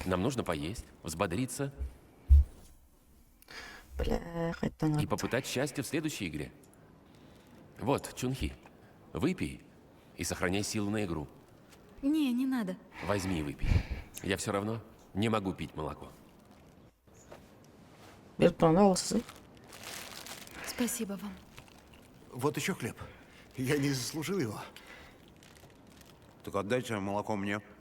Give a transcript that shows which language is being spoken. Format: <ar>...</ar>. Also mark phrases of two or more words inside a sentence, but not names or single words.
<ru>Нам нужно поесть, взбодриться</ru> <kk>Бля, қайттан</kk> <ru>и попытать счастье в следующей игре. Вот, Чунхи, выпей и сохраняй силу на игру. Не надо. Возьми и выпей. Я все равно не могу пить молоко.</ru> <kk>беріп тұрғанда аласыз,</kk> <ru>Спасибо вам. Вот еще хлеб. Я не заслужил его. Так отдайте молоко мне.</ru>